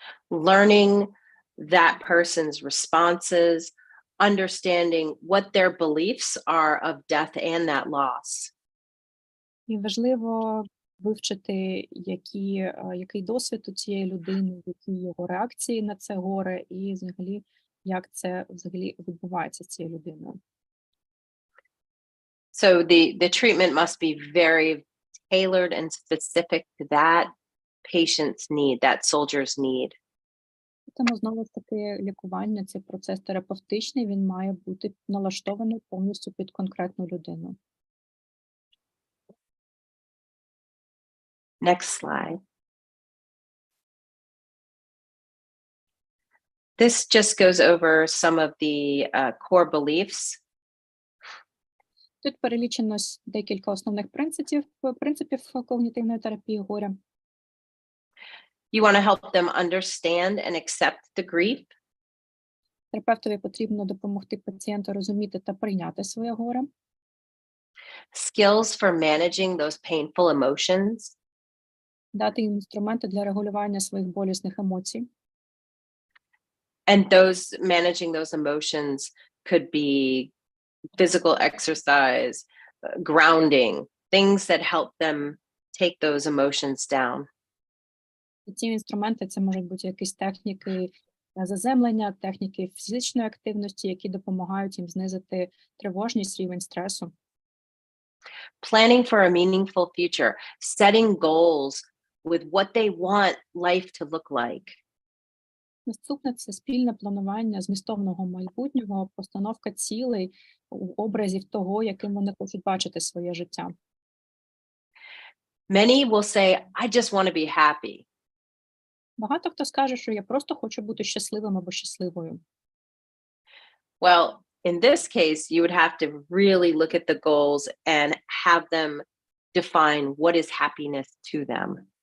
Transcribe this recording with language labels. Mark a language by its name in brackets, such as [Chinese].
[English] Learning that person's responses, understanding what their beliefs are of death and that loss. [Ukrainian] І важливо вивчити, який досвід у цієї людини, які його реакції на це горе, і взагалі, як це взагалі відбувається з цією людиною. [English] So the treatment must be very tailored and specific to that patient's need, that soldier's need. [Ukrainian] Тому знову ж таки лікування, цей процес терапевтичний, він має бути налаштований повністю під конкретну людину. [English] Next slide. This just goes over some of the core beliefs. [Ukrainian] Тут перелічено декілька основних принципів когнітивної терапії горя. [English] You want to help them understand and accept the grief. [Ukrainian] Терапевтові потрібно допомогти пацієнту розуміти та прийняти своє горе. [English] Skills for managing those painful emotions. [Ukrainian] Дати їм інструменти для регулювання своїх болісних емоцій. [English] And managing those emotions could be physical exercise, grounding, things that help them take those emotions down. [Ukrainian] І ці інструменти – це можуть бути якісь техніки заземлення, техніки фізичної активності, які допомагають їм знизити тривожність, рівень стресу. [English] Planning for a meaningful future, setting goals with what they want life to look like. [Ukrainian] Наступне – це спільне планування змістовного майбутнього, постановка цілей, образів того, яким вони хочуть бачити своє життя. [English] Many will say, I just want to be happy. [Ukrainian] Багато хто скаже, що я просто хочу бути щасливим або щасливою. [English] Well, in this case, you would have to really look at the goals and have them define what is happiness to them.